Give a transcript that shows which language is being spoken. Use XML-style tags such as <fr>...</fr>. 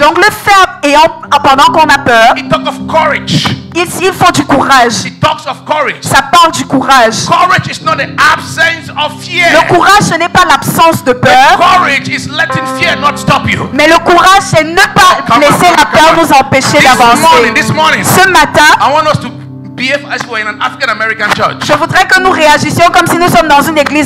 <fr>Donc le faire pendant qu'on a peur,</fr> <en>it talks of courage.</en> <fr>il faut du courage.</fr> <en>It talks of courage.</en> <fr>Ça parle du courage.</fr> <en>Courage is not the absence of fear.</en> <fr>Le courage, ce n'est pas l'absence de</fr> <en>The</en> <fr>peur,</fr> <en>courage is letting fear not stop you.</en> <fr>mais le courage, c'est ne pas laisser la peur nous empêcher d'avancer.</fr> <en>This morning,</en> <fr>Ce matin,</fr> <en>I want us to behave as we're in an African American church.</en> <fr>je voudrais que nous réagissions comme si nous sommes dans une église</fr>